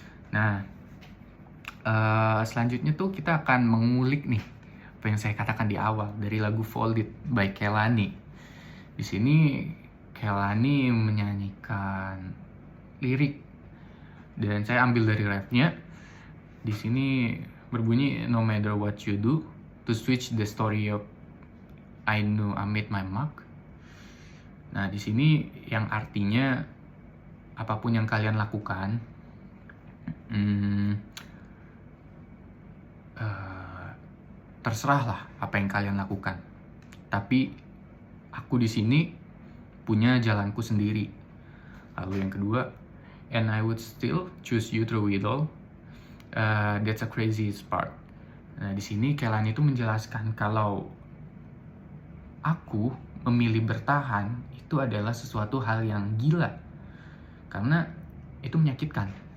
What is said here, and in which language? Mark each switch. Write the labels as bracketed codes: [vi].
[id] Nah, selanjutnya tuh kita akan mengulik nih apa yang saya katakan di awal dari lagu Folded by Kehlani. Di sini Kehlani menyanyikan lirik dan saya ambil dari rapnya. Di sini berbunyi, [en] no matter what you do to switch the story of I know I made my mark. [id] Nah, di sini yang artinya apapun yang kalian lakukan, terserahlah apa yang kalian lakukan. Tapi aku di sini punya jalanku sendiri. Lalu yang kedua, [en] and I would still choose you through it all. That's a crazy part. [id] Nah, di sini Kehlani itu menjelaskan kalau aku memilih bertahan itu adalah sesuatu hal yang gila karena itu menyakitkan.